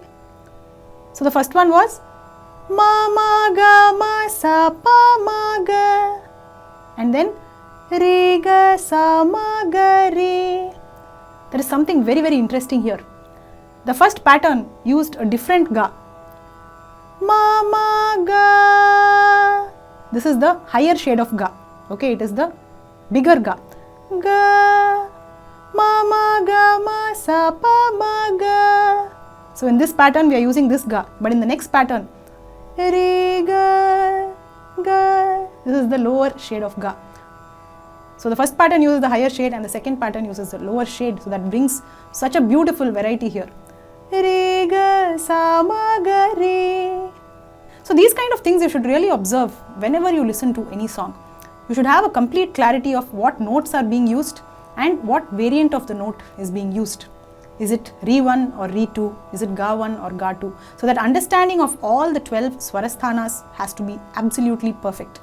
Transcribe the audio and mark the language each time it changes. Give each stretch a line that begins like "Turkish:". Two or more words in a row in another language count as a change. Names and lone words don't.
English: So the first one was Mama Gama Sapa Maga. And then Riga Samagari. There is something very interesting here. The first pattern used a different ga. Mama ga. This is the higher shade of ga. Okay, it is the bigger ga. Ga. Mama ga ma sa pa ma ga. So in this pattern we are using this ga, but in the next pattern, re ga ga. This is the lower shade of ga. So the first pattern uses the higher shade and the second pattern uses the lower shade. So that brings such a beautiful variety here. Re ga sa ma ga re. So these kind of things you should really observe whenever you listen to any song. You should have a complete clarity of what notes are being used and what variant of the note is being used. Is it Re 1 or Re 2? Is it Ga 1 or Ga 2? So that understanding of all the 12 Swarasthanas has to be absolutely perfect.